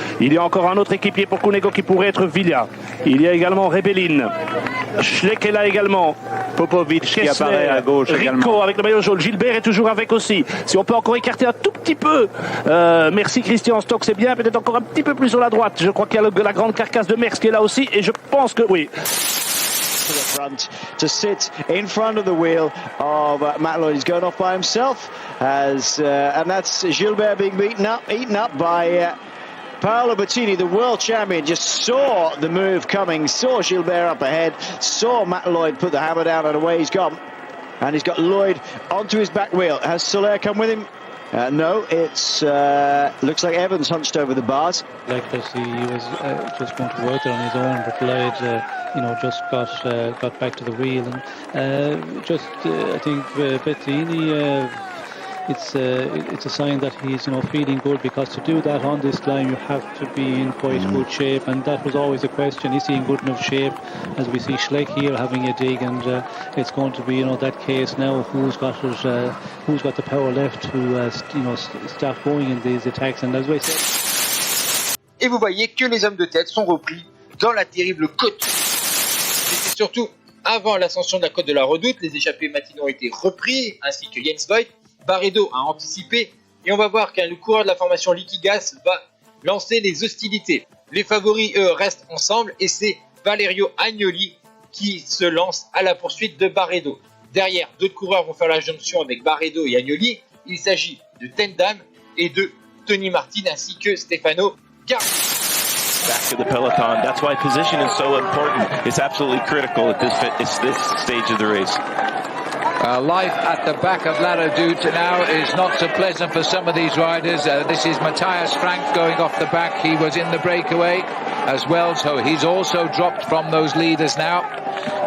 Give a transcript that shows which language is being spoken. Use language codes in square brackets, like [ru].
[fr] Il y a encore un autre équipier pour Cunego qui pourrait être Villa. Il y a également Rebellin. Schleck est là également. Popovic qui apparaît à gauche Rico également. avec le maillot jaune. Gilbert est toujours avec aussi. Si on peut encore écarter un tout petit peu. Merci Christian Stock, c'est bien. Peut-être encore un petit peu plus sur la droite. Je crois qu'il y a la grande carcasse de Merckx qui est là aussi. Et je pense que oui. [en] To the front to sit in front of the wheel of Matt Lloyd. He's going off by himself and that's Gilbert being eaten up by Paolo Bettini, the world champion. Just saw the move coming, saw Gilbert up ahead, saw Matt Lloyd put the hammer down and away he's gone. And he's got Lloyd onto his back wheel. Has Soler come with him? No, it's looks like Evans hunched over the bars. Like that, he was just going to work it on his own, but Lloyd, just got back to the wheel, and I think Bettini. It's a sign that he's feeling good, because to do that on this line you have to be in quite good shape, and that was always a question: is he in good enough shape? As we see Schleck here having a dig, and it's going to be that case now: who's got the power left to start going in these attacks. And as I said, [fr] et vous voyez que les hommes de tête sont repris dans la terrible côte. C'était surtout avant l'ascension de la côte de la Redoute. Les échappés matinaux ont été repris, ainsi que Jens Voigt. Barredo a anticipé, et on va voir qu'un coureur de la formation Liquigas va lancer les hostilités. Les favoris, eux, restent ensemble, et c'est Valerio Agnoli qui se lance à la poursuite de Barredo. Derrière, d'autres coureurs vont faire la jonction avec Barredo et Agnoli. Il s'agit de Tendam et de Tony Martin, ainsi que Stefano Garbi. [en] Back to the peloton. That's why position is so important. It's absolutely critical at this stage of the race. Life at the back of La Redoute now is not so pleasant for some of these riders. This is Matthias Frank going off the back. He was in the breakaway as well, so he's also dropped from those leaders now.